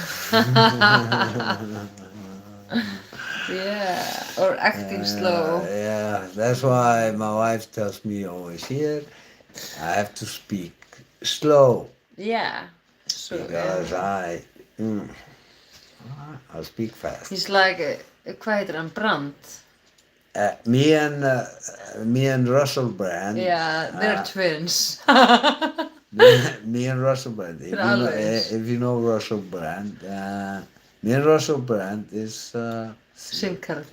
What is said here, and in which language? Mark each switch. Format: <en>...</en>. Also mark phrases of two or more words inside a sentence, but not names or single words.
<en>Yeah. Or acting slow. Yeah, that's why my wife tells me always here, I have to speak slow, Yeah. So because I speak fast. he's like</en> <is>hvað heitir hann?</is> <en>Brand. Me and Russell Brand. Yeah, they're twins. Me and Russell Brand. Always. If you know Russell Brand, me and Russell Brand is Same character.</en>